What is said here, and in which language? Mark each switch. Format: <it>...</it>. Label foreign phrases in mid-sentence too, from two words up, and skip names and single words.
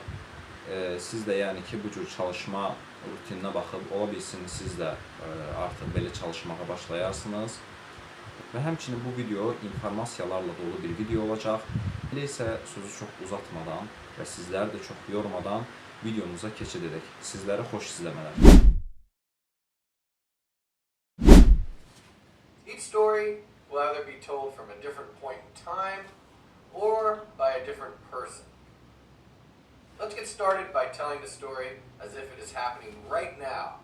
<az>Siz də bu cür çalışma rutininə baxıb, ola bilsin siz də artıq belə çalışmağa başlayarsınız. Və həmçinin bu video informasiyalarla dolu bir video olacaq. Elə isə sözü çox uzatmadan və sizləri də çox yormadan videomuza keçid edək. Sizlərə xoş izləmələr.</az> <en>Each story will either be told from a different point in time or by a different person. Let's get started by telling the story as if it is happening right now.</en>